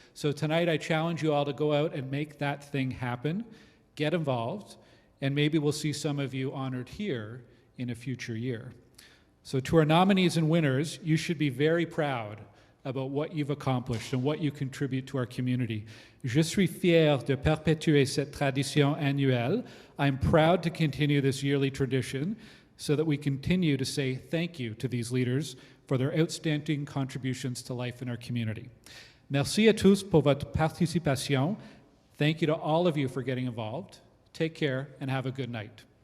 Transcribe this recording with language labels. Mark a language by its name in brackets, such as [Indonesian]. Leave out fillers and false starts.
[English] So tonight I challenge you all to go out and make that thing happen, get involved, and maybe we'll see some of you honored here in a future year. So to our nominees and winners, you should be very proud about what you've accomplished and what you contribute to our community. [French] Je suis fier de perpétuer cette tradition annuelle. [English] I'm proud to continue this yearly tradition so that we continue to say thank you to these leaders for their outstanding contributions to life in our community. [French] Merci à tous pour votre participation. [English] Thank you to all of you for getting involved. Take care and have a good night.